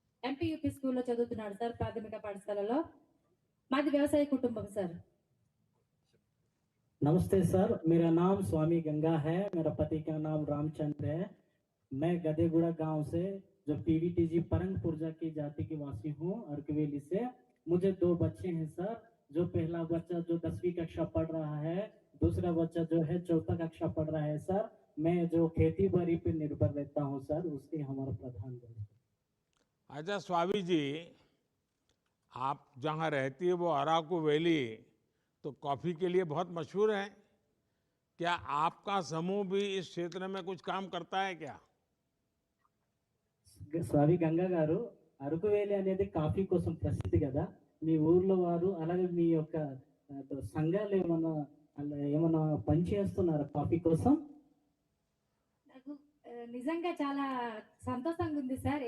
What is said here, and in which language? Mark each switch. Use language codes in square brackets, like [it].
[te] MPUP స్కూల్లో చదువుతున్నాడు sir, ప్రాథమిక పాఠశాలలో. మాది వ్యవసాయ కుటుంబం సార్. [hi] नमस्ते सर, मेरा नाम स्वामी गंगा है, मेरा पति का नाम रामचंद्र है। मैं गधेगुड़ा गांव से जो पीवीटीजी परंग पुरजा की जाति की वासी हूँ, अर्कवेली से। मुझे 2 बच्चे हैं सर। जो पहला बच्चा जो 10वीं कक्षा पढ़ रहा है, दूसरा बच्चा जो है 4th कक्षा पढ़ रहा है सर। मैं जो खेती बाड़ी पे निर्भर रहता हूँ सर, उसके हमारा प्रधान है। अच्छा स्वामी जी, आप जहाँ रहती है वो अराकू वैली तो कॉफ़ी के लिए बहुत मशहूर है। क्या आपका समूह भी इस क्षेत्र में कुछ काम करता है क्या? [te] స్వామి గంగా గారు, అరకు వేలి అనేది కాఫీ కోసం ప్రసిద్ధి కదా. మీ ఊర్లో వారు అలాగే మీ యొక్క సంఘాలు ఏమన్నా ఏమన్నా పనిచేస్తున్నారా కాఫీ కోసం? నాకు నిజంగా చాలా సంతోషంగా ఉంది సార్.